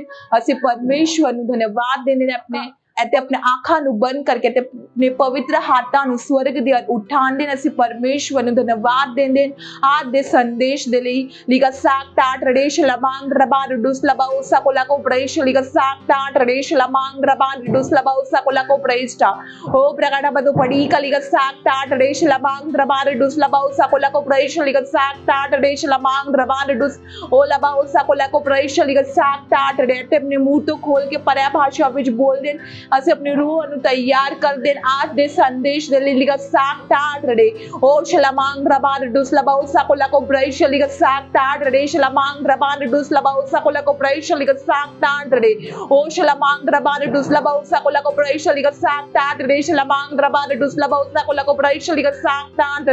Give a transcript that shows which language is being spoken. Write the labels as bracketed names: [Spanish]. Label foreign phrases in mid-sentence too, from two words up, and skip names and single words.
[Punjabi] ਅਸੀਂ ਪਰਮੇਸ਼ਵਰ ਨੂੰ ਧੰਨਵਾਦ ਦਿੰਦੇ ਨੇ ਆਪਣੇ ਅਤੇ ਆਪਣੇ ਅੱਖਾਂ ਨੂੰ ਬੰਦ ਕਰਕੇ ਤੇ ਆਪਣੇ ਪਵਿੱਤਰ ਹੱਥਾਂ ਨੂੰ ਸਵਰਗ ਦੀ ਔਰ ਉਠਾਉਂਦੇ ਨੇ। ਅਸੀਂ ਪਰਮੇਸ਼ਵਰ ਨੂੰ ਧੰਨਵਾਦ ਦਿੰਦੇ ਹਾਂ ਅੱਜ ਦੇ ਸੰਦੇਸ਼ ਦੇ ਲਈ। ਲਿਗਾ ਸਾਕਤਾ ਟ੍ਰੇਡੇਸ਼ ਲਬਾਂਗ ਰਬਾ ਰਡੂਸ ਲਬਾਓ ਸਾਕੋਲਾ ਕੋ ਪ੍ਰੇਸ਼ ਲਿਗਾ ਸਾਕਤਾ ਟ੍ਰੇਡੇਸ਼ ਲਬਾਂਗ ਰਬਾ ਰਡੂਸ ਲਬਾਓ ਸਾਕੋਲਾ ਕੋ ਪ੍ਰੇਸ਼ਟਾ ओ प्रगाडा बदो पड़ी का लिगा साकता ट्रेडेश लबांग रबा रडूस लबाओ साकोला को प्रेश लिगा साकता ट्रेडेश लबांग रबा रडूस ओ लबाओ साकोला को प्रेश लिगा साकता ट्रेडे। ਅਪਣੇ ਮੂੰਹ ਤੋ ਖੋਲ ਕੇ ਪਰਿਆ ਭਾਸ਼ਾ ਵਿੱਚ ਬੋਲ ਦੇਣ ਅਸੀਂ ਆਪਣੀ ਰੂਹ ਨੂੰ ਤਿਆਰ ਕਰਦੇ ਹਾਂ ਅੱਜ ਦੇ ਸੰਦੇਸ਼ ਦੇ ਲਈ ਲਿਗਾ ਸਾਕਟਾਟ ਰੜੇ ਓ ਸ਼ਲਮਾਂਗ ਰਬਾਨ ਡੁਸ ਲਬਾਉ ਸਾਕੋਲਾ ਕੋ ਬ੍ਰੇਸ਼ ਲਿਗਾ ਸਾਕਟਾਟ ਰੜੇ ਸ਼ਲਮਾਂਗ ਰਬਾਨ ਡੁਸ ਲਬਾਉ ਸਾਕੋਲਾ ਕੋ ਬ੍ਰੇਸ਼ ਲਿਗਾ ਸਾਕਟਾਟ ਰੜੇ ਓ ਸ਼ਲਮਾਂਗ ਰਬਾਨ ਡੁਸ ਲਬਾਉ ਸਾਕੋਲਾ ਕੋ ਬ੍ਰੇਸ਼ ਲਿਗਾ ਸਾਕਟਾਟ ਰੜੇ ਸ਼ਲਮਾਂਗ ਰਬਾਨ ਡੁਸ ਲਬਾਉ ਸਾਕੋਲਾ ਕੋ ਬ੍ਰੇਸ਼ ਲਿਗਾ ਸਾਕਟਾਟ